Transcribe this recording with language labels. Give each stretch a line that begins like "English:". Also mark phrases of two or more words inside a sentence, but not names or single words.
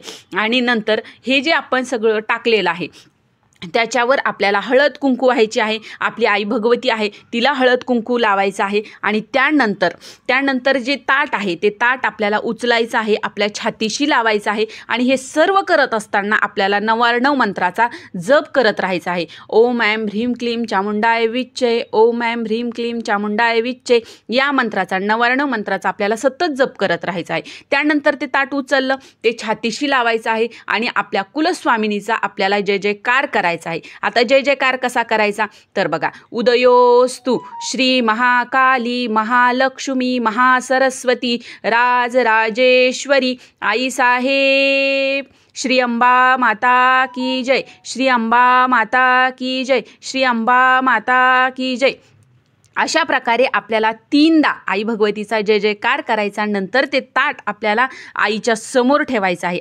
Marathi: आणि नंतर हे जे आपण सगळं टाकलेलं आहे त्याच्यावर आपल्याला हळद कुंकू व्हायची आहे. आपली आई भगवती आहे तिला हळद कुंकू लावायचं आहे. आणि त्यानंतर जे ताट आहे ते ताट आपल्याला उचलायचं आहे, आपल्या छातीशी लावायचं आहे. आणि हे सर्व करत असताना आपल्याला 99 मंत्राचा जप करत राहायचा आहे.
Sanskrit: ओम ऐं ह्रीं क्लीं चामुंडाय विच्चे, ओम ऐं ह्रीं क्लीं चामुंडाय विच्चे,
Marathi: या मंत्राचा 99 मंत्राचा आपल्याला सतत जप करत राहायचा आहे. त्यानंतर ते ताट उचललं, ते छातीशी लावायचं आहे आणि आपल्या कुलस्वामिनीचा आपल्याला जय जयकार करायचा आहे. आता जय जयकार कसा करायचा तर बघा, उदयोस्तु श्री महाकाली महालक्ष्मी महासरस्वती राजराजेश्वरी आई साहेब,
Hindi: श्री अंबा माता की जय, श्री अंबा माता की जय, श्री अंबा माता की जय.
Marathi: अशा प्रकारे आपल्याला 3दा आई भगवतीचा जय जयकार करायचा. नंतर ते ताट आपल्याला आईच्या समोर ठेवायचं आहे.